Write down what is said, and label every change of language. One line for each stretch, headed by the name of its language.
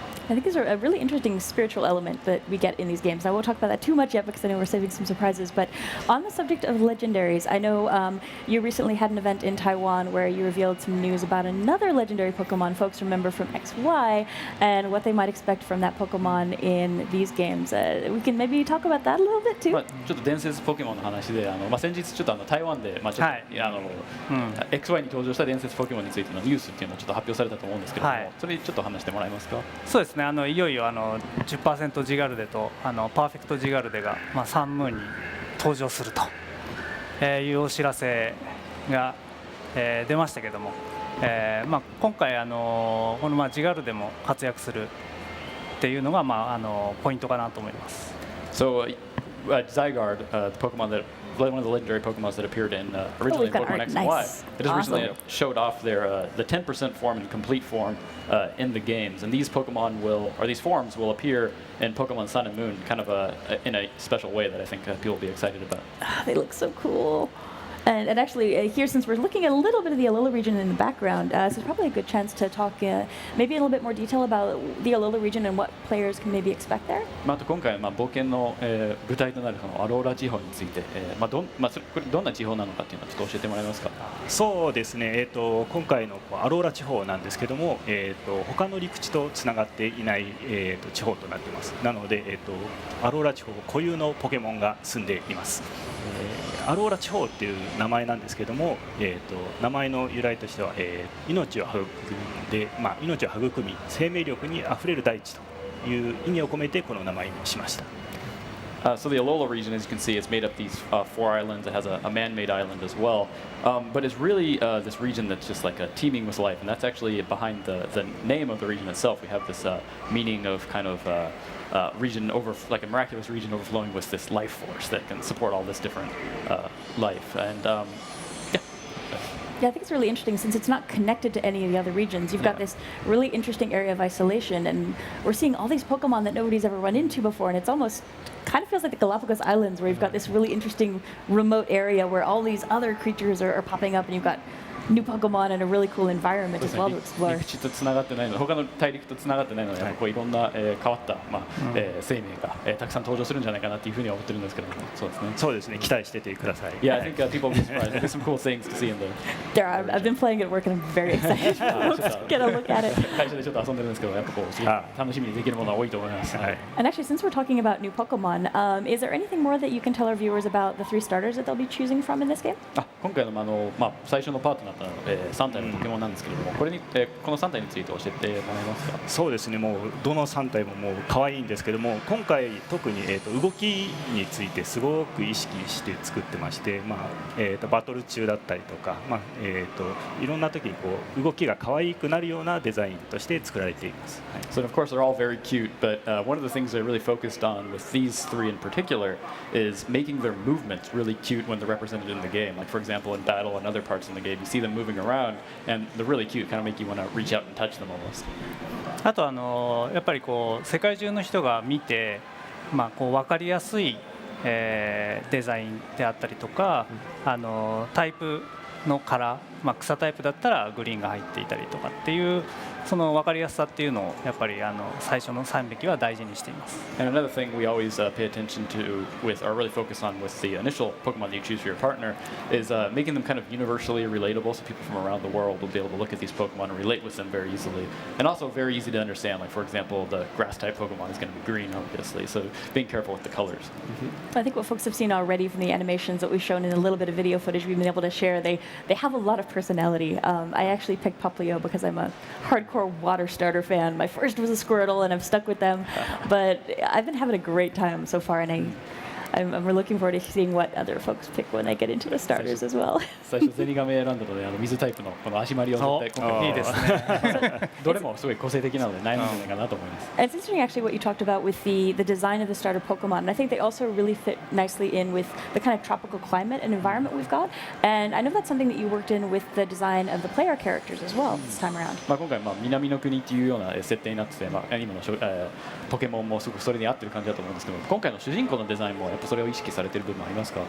English: I think there's a really interesting spiritual element that we get in these games. I won't talk about that too much yet because I know we're saving some surprises. But on the subject of legendaries, I know you recently had an event in Taiwan where you revealed some news about another legendary Pokemon folks remember from XY and what they might expect from that Pokemon in these games. We can maybe talk about that a little bit too.
Japanese: ちょっと伝説ポケモンの話で、先日ちょっと台湾で、ちょっと、XY に登場した伝説ポケモンについてのニュースっていうのをちょっと発表されたと思うんですけれども、それちょっと話してもらえますか。そうですね。いよいよ10% ジガルデとパーフェクトジガルデが、サンムーンに登場するというお知らせが、出ましたけども、今回このジガルデも活躍するっていうのが、ポイントかなと思います。
English: So Zygarde, the Pokemon that one of the legendary Pokemon that appeared in originally in Pokemon X and Y. It just recently showed off their the 10% form and complete form in the games, and these Pokemon these forms will appear in Pokemon Sun and Moon, kind of in a special way that I think people will be excited about. They look so cool. And actually, here, since we're looking at a little bit of the Alola region in the background, this is probably a good chance to talk maybe in a little bit more detail about the Alola region and what players can maybe expect there.
Japanese: あと今回冒険の舞台となるそのアローラ地方について、これどんな地方なのかっていうのをちょっと教えてもらえますか。そうですね。今回のアローラ地方なんですけども、他の陸地とつながっていない、地方となっています。なので、アローラ地方固有のポケモンが住んでいます。アローラ地方っていう名前なんですけども、名前の由来としては、命を育んで、命を育み生命力にあふれる大地という意味を込めてこの名前にしました。
English: So the Alola region, as you can see, it's made up these 4 islands. It has a man-made island as well, but it's really this region that's just like teeming with life, and that's actually behind the name of the region itself. We have this meaning of kind of region like a miraculous region overflowing with this life force that can support all this different life. And yeah, I think it's really interesting since it's not connected to any of the other regions. You've got this really interesting area of isolation, and we're seeing all these Pokemon that nobody's ever run into before, and it's almost kind of feels like the Galapagos Islands, where you've got this really interesting remote area where all these other creatures are popping up, and you've got new Pokemon and a really cool environment as well to explore.
Japanese: 陸地とつながってないの、他の大陸とつながってないので、やっぱこういろんな、変わった、生命が、たくさん登場するんじゃないかなっていうふうには思ってるんですけども、そうですね。そうですね。期待しててください。
English: Yeah, I think people will be surprised. There's some cool things to see in the. There, I've been playing it at work and I'm very excited to get a look at it.
Japanese: 会社でちょっと遊んでるんですけど、やっぱこうすごい楽しみにできるものは多いと思います。はい。
English: And actually, since we're talking about new Pokemon, is there anything more that you can tell our viewers about the 3 starters that they'll be choosing from in this game?
Japanese: 今回の最初のパートナーとなる、3体のポケモンなんですけれども、これに、この3体について教えてもらえますか？そうですね。もうどの3体ももう可愛いんですけども、今回特に動きについてすごく意識して作ってまして、バトル中だったりとか、いろんな時にこう動きが可愛くなるようなデザインとして作られています。はい。
English: So of course they're all very cute, but one of the things they're really focused on with these 3 in particular is making their movements really cute when they're represented in the game. Like for example, in battle and other parts in the game, you see them moving around, and they're really cute. Kind of make you want to reach out and touch them almost.
Japanese: あとやっぱりこう世界中の人が見て、こう分かりやすい、デザインであったりとか、タイプのカラー、草タイプだったらグリーンが入っていたりとかっていうその分かりやすさっていうのをやっぱり最初の3匹は大事にしています。
English: And another thing we always pay attention to with, or really focus on with the initial Pokemon that you choose for your partner, is making them kind of universally relatable, so people from around the world will be able to look at these Pokemon and relate with them very easily, and also very easy to understand. Like for example, the Grass-type Pokemon is going to be green, obviously, so being careful with the colors. I think what folks have seen already from the animations that we've shown in a little bit of video footage we've been able to share, they have a lot of personality. I actually picked Poplio because I'm a hardcore water starter fan. My first was a Squirtle, and I've stuck with them. But I've been having a great time so far, and I'm looking forward to seeing what other folks pick when they get into the starters as well.
Japanese: 最初ゼニガメ選んだので、水タイプのこの足回りを絶対今回いいですね。どれもすごい個性的なので悩むんじゃないかなと思います。
English: And it's interesting actually what you talked about with the design of the starter Pokemon. And I think they also really fit nicely in with the kind of tropical climate and environment we've got. And I know that's something that you worked in with the design of the player characters as well this time around.
Japanese: 今回南の国っていうような設定になってて、アニメのポケモンもすごくそれに合ってる感じだと思うんですけど、今回の主人公のデザインもやっぱそれを意識されている部分ありますか？